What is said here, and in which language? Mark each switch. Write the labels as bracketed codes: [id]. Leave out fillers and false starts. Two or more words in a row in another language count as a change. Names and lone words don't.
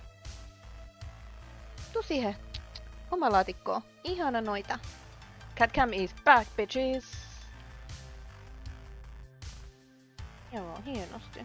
[fi] Tuu siihen. Oma laatikko. Ihana noita. [en] Catcam is back, bitches. [fi] Joo, hienosti.